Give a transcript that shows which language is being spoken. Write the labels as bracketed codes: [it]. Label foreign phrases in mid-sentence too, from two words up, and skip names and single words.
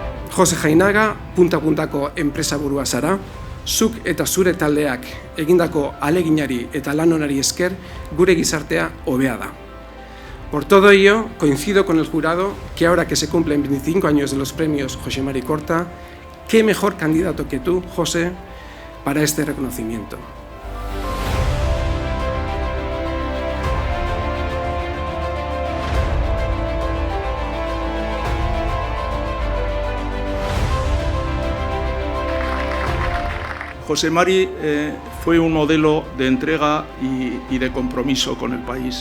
[eu] Jose Jainaga, punta-puntako enpresa burua zara, zuk eta zure taldeak egindako aleginari eta lan onari esker gure gizartea hobea da. [es] Por todo ello, coincido con el jurado que ahora que se cumplen 25 años de los premios Jose Mari Korta, qué mejor candidato que tú, José, para este reconocimiento. Jose Mari fue un modelo de entrega y de compromiso con el país.